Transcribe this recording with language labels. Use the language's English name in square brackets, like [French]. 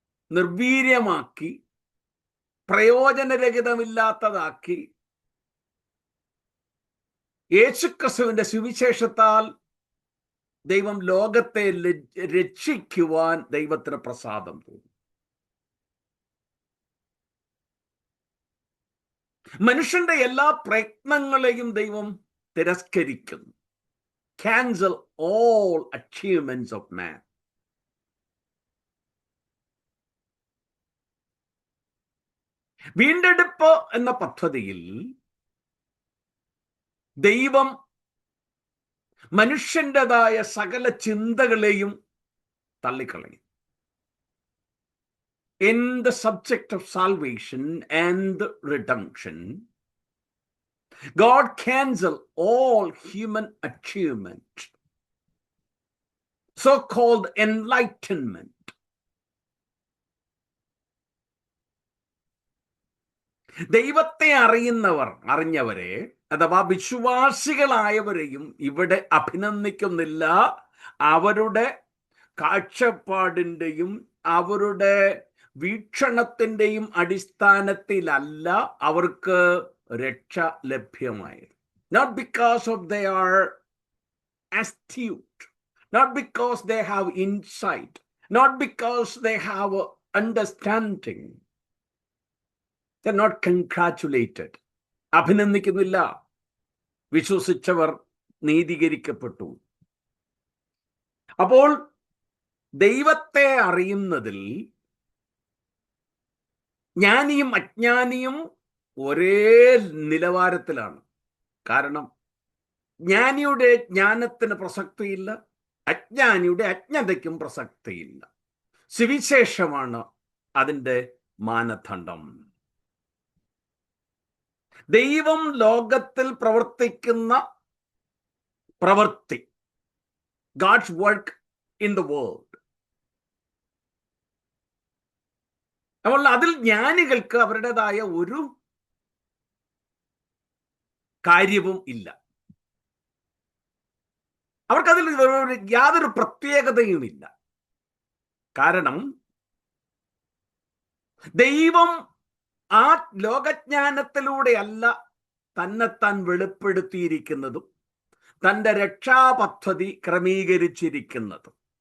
[Malayalam] നിർവീര്യമാക്കി, പ്രയോജനരഹിതമില്ലാത്തതാക്കി, യേശുക്രിസ്തുവിന്റെ സുവിശേഷത്താൽ ദൈവം ലോകത്തെ രക്ഷിക്കുവാൻ ദൈവത്തിന് പ്രസാദം തോന്നി. മനുഷ്യന്റെ എല്ലാ പ്രയത്നങ്ങളെയും ദൈവം തിരസ്കരിക്കുന്നു. [English] Cancel all achievements of man. [Malayalam] വീണ്ടെടുപ്പ് എന്ന പദ്ധതിയിൽ ദൈവം മനുഷ്യൻ്റെതായ സകല ചിന്തകളെയും തള്ളിക്കളയും. [English] In the subject of salvation and redemption, God cancels all human achievement, so-called enlightenment. [Malayalam] ദൈവത്തെ അറിഞ്ഞവരെ അഥവാ വിശ്വാസികളായവരെയും ഇവിടെ അഭിനന്ദിക്കുന്നില്ല. അവരുടെ കാഴ്ചപ്പാടിൻ്റെയും അവരുടെ വീക്ഷണത്തിൻ്റെയും അടിസ്ഥാനത്തിലല്ല അവർക്ക് രക്ഷ ലഭ്യമായത്. [English] Not because of they are astute, not because they have insight, not because they have understanding. They're not congratulated. [Malayalam] അഭിനന്ദിക്കുന്നില്ല. വിശ്വസിച്ചവർ നീതീകരിക്കപ്പെട്ടു. അപ്പോൾ ദൈവത്തെ അറിയുന്നതിൽ ജ്ഞാനിയും അജ്ഞാനിയും ഒരേ നിലവാരത്തിലാണ്. കാരണം ജ്ഞാനിയുടെ ജ്ഞാനത്തിന് പ്രസക്തിയില്ല, അജ്ഞാനിയുടെ അജ്ഞതയ്ക്കും പ്രസക്തിയില്ല. സുവിശേഷമാണ് അതിൻ്റെ മാനദണ്ഡം. ദൈവം ലോകത്തിൽ പ്രവർത്തിക്കുന്ന പ്രവൃത്തി, [English] God's work in the world. [Malayalam] അപ്പോൾ അതിൽ ജ്ഞാനികൾക്ക് അവരുടേതായ ഒരു കാര്യവും ഇല്ല. അവർക്കതിൽ യാതൊരു പ്രത്യേകതയുമില്ല. കാരണം ദൈവം ആ ലോകജ്ഞാനത്തിലൂടെയല്ല തന്നെത്താൻ വെളിപ്പെടുത്തിയിരിക്കുന്നതും തൻ്റെ രക്ഷാപദ്ധതി ക്രമീകരിച്ചിരിക്കുന്നതും.